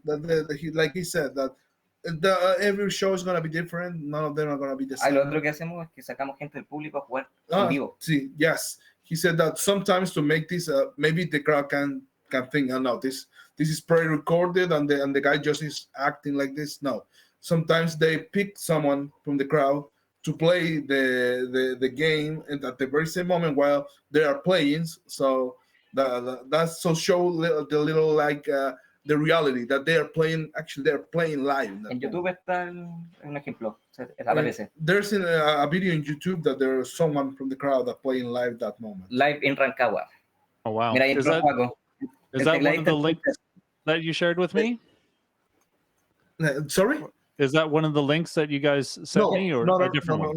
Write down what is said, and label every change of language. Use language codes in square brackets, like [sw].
[en] Like he said, that every show is going to be different. None of them are going to be the same. [es] Lo otro que hacemos es que sacamos gente del público a jugar en vivo. Sí, [en] yes. He said that sometimes to make this, maybe the crowd can think, oh no, this is pre-recorded and the guy just is acting like this. No, sometimes they pick someone from the crowd to play the game and at the very same moment while they are playing. So that's so show the little like the reality that they are playing. Actually, they're playing live. [es] En YouTube está un ejemplo. Aparece. [en] There's a video in YouTube that there's someone from the crowd that playing live that moment. Live in Rancagua. Oh wow! [es] Mira, [en] is that one of the links that you shared with me? Sorry? Is that one of the links that you guys sent me, or a different one?